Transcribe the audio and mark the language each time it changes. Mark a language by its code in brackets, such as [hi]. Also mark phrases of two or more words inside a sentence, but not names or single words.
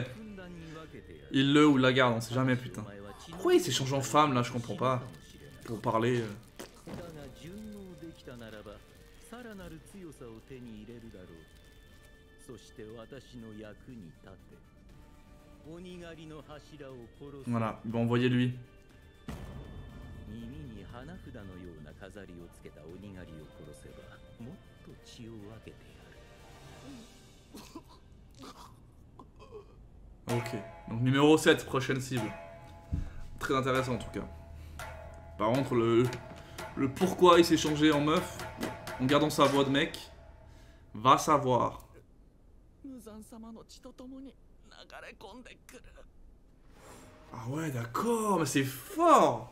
[fr] Il le ou la garde, on sait jamais, putain. Pourquoi il s'est changé en femme là, je comprends pas. Pour parler. [ja] そして私の役に立て。鬼狩りの柱を殺す。 [fr] Voilà, il va envoyer lui. [ja] 耳に花札のような飾りをつけた鬼狩りを殺せば、もっと血を分けてやる。 [fr] Ok, donc numéro 7, prochaine cible. Très intéressant en tout cas. Par contre, le pourquoi il s'est changé en meuf, en gardant sa voix de mec, va savoir. Ah ouais, d'accord, mais c'est fort.